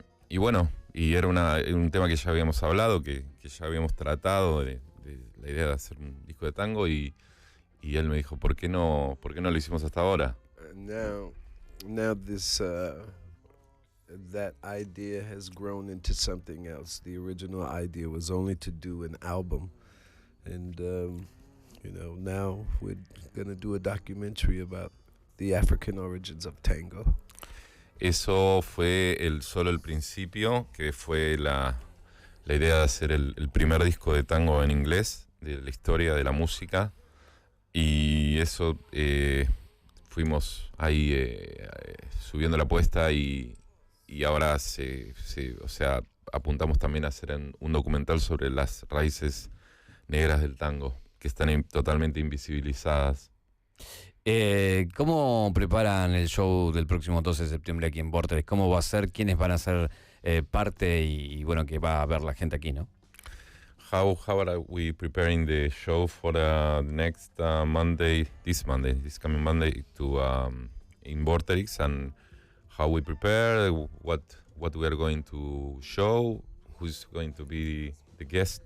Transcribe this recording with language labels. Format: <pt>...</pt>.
<es>y bueno, y era un tema que ya habíamos hablado, que ya habíamos tratado de la idea de hacer un disco de tango, y él me dijo, ¿por qué no lo hicimos hasta ahora?</es> <en>Now this that idea has grown into something else. The original idea was only to do an album, and you know, now we're gonna do a documentary about the African origins of tango.</en> <es>Eso fue solo el principio, que fue la idea de hacer el primer disco de tango en inglés, de la historia de la música, y eso fuimos ahí subiendo la apuesta, y ahora o sea, apuntamos también a hacer un documental sobre las raíces negras del tango, que están totalmente invisibilizadas. ¿Cómo preparan el show del próximo 12 de septiembre aquí en Vorterix? ¿Cómo va a ser? ¿Quiénes van a ser parte y bueno, que va a ver la gente aquí, no?</es> <en>How are we preparing the show for the next this coming Monday in Vorterix, and how we prepare, what we are going to show, who's going to be the guest?</en>